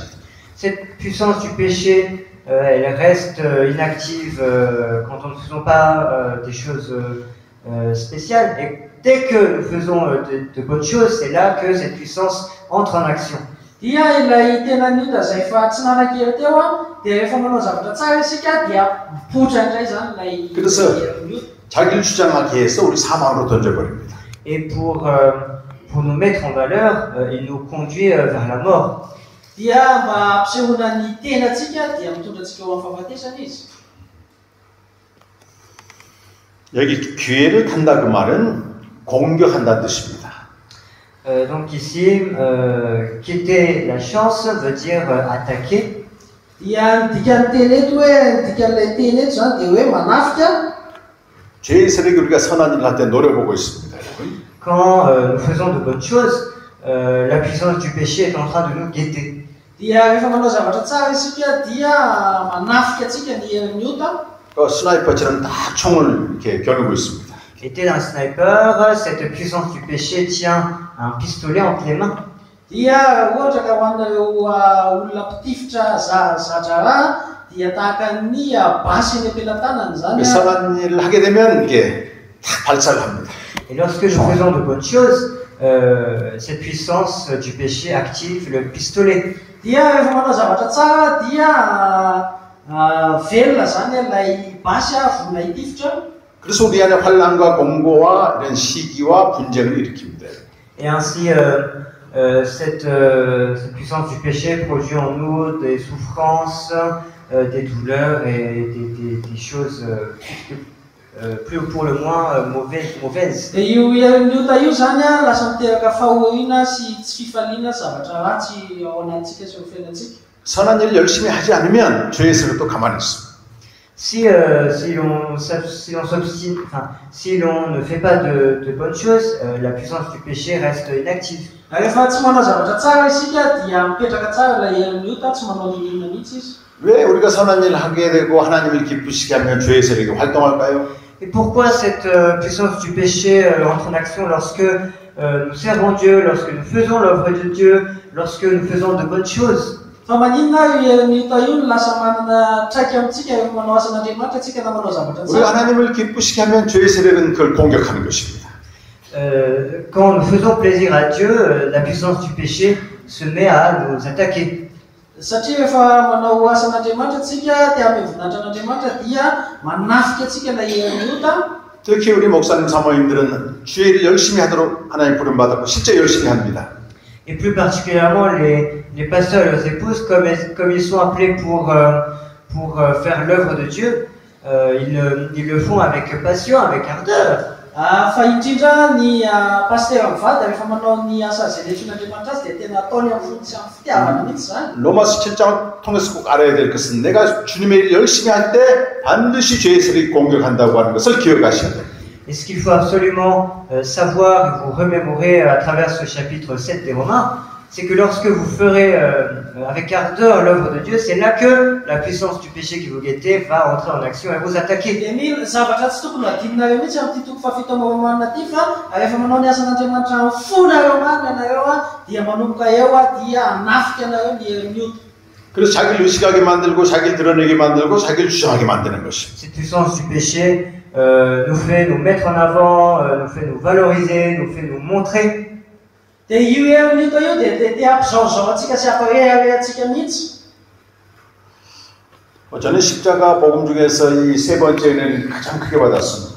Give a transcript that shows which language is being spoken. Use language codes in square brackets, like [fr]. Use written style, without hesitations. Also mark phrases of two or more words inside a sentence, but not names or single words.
[fr] Cette puissance du péché, elle reste inactive quand on ne faisons pas des choses spéciales. Et dès que nous faisons de bonnes choses, c'est là que cette puissance entre en action. [mg] Dia ilay tenany Yuda izay fa tsy nanan-kely teo dia rehefa manao zavatra tsara isika dia mipoitra indray zany ilay [ko] 그래서 자기를 주장하기 위해서 우리 사망으로 던져버립니다. [fr] Et pour nous mettre en valeur, il nous conduit vers la mort. [mg] Dia mba ampisehoana ny tenantsika dia mitondra antsika ho amin'ny fahafatesana izy. [ko] 여기 기회를 탄다 그 말은 공격한다는 뜻입니다. [fr] Donc ici, quitter la chance veut dire attaquer. [mg] Dia ny dikan'ny teny eto hoe ny dikan'ilay teny eto zany dia hoe manafika. [ko] 죄의 세력이 우리가 선한 일을 할 때 노려보고 있습니다. [fr] Quand nous faisons de bonnes choses, la puissance du péché est en train de nous guetter. [mg] Dia rehefa manao zavatra tsara isika dia manafika antsika ny herin'ny ota. [ko] 스나이퍼처럼 딱 총을 이렇게 겨누고 있습니다. [fr] Et tel un sniper, cette puissance du péché tient un pistolet entre les mains. [mg] Dia ohatra ka ho anareo olona mpitifitra zadrara dia tahaka ny basy eny am-pelantanany zany. [ko] 선한 일을 하게 되면 이게 탁 발사를 합니다. [fr] Et lorsque nous faisons de bonnes choses, cette puissance du péché active le pistolet. [mg] Dia rehefa manao zavatra tsara dia velona zany ilay basy vona hitifitra. [ko] 그래서 우리 안에 환란과 공고와 이런 시기와 분쟁을 일으킵니다. [fr] Et ainsi, cette puissance du péché produit en nous des souffrances, des douleurs et des choses plus pour le moins mauvaises. [mg] Dia io herin'ny ota io zany lasa miteraka fahoina sy tsy fifaliana zavatra ratsy ao anatintsika sy ao amin'ny fiainantsika. [ko] 선한 일을 열심히 하지 않으면 죄의 세력도 가만히 있습니다. [fr] Si l'on ne fait pas de bonnes choses, la puissance du péché reste inactive. [mg] Rehefa tsy manao zavatra tsara isika dia mipetraka tsara ilay herin'ny ota tsy manao inona mihitsy izy. [ko] 왜 우리가 선한 일을 하게 되고 하나님을 기쁘시게 하면 죄의 세력이 활동할까요? [fr] Et pourquoi cette puissance du péché entre en action lorsque nous servons Dieu, lorsque nous faisons l'œuvre de Dieu, lorsque nous faisons de bonnes choses? [mg] Fa maninona io io lasa manana traika amintsika manao asan'Andriamanitra tsika na manao zavatra [ko] 우리 하나님을 기쁘시게 하면 죄의 세력은 그걸 공격하는 것입니다. [fr] Quand nous faisons plaisir à Dieu, la puissance du péché se met à nous attaquer. [mg] Satria rehefa manao asan'Andriamanitra tsika dia amin'ny voninahitra an'Andriamanitra dia manafika atsika ilay miota. [ko] 특히 우리 목사님 사모님들은 주의를 열심히 하도록 하나님 부름받았고 실제 열심히 합니다. [fr] Et plus particulièrement les pasteurs et leurs épouses, comme ils sont appelés pour faire l'œuvre de Dieu, ils le font avec passion, avec ardeur. [mg] Fa indrindra ny paster mivady rehefa manao ny asa zay letron'Andriamanitra azy dia tena ataony amin'ny fonitsy amin'ny fitiavana mihitsy zany. [ko] 로마서 7장 통해서 꼭 알아야 될 것은 내가 주님의 일 열심히 할 때 반드시 죄의 세력이 공격한다고 하는 것을 기억하셔야 돼요. [fr] Et ce qu'il faut absolument savoir et vous remémorer à travers ce chapitre 7 des Romains, c'est que lorsque vous ferez avec ardeur l'œuvre de Dieu, c'est là que la puissance du péché qui vous guettait va entrer en action et vous attaquer. [mg] Dia mila zavatra tsy tokony adinonareo mihitsy amin'ity toko fafito manana ity fa rehefa manao ny asan'Andriamanitra amin'ny fonareo marina anareo dia manomboka eo dia hanafika anareo ny herin'ota. [ko] 그래서 자기를 의식하게 만들고 자기를 드러내게 만들고 자기를 주장하게 만드는 것입니다. [fr] Cette puissance du péché nous fait nous mettre en avant, nous fait nous valoriser, nous fait nous montrer. [mg] Dia io herin'ota io dia ampizaozao atsika sy amparehareha atsika mihitsy. [ko] 저는 십자가 복음 중에서 이 세 번째 은혜는 가장 크게 받았습니다.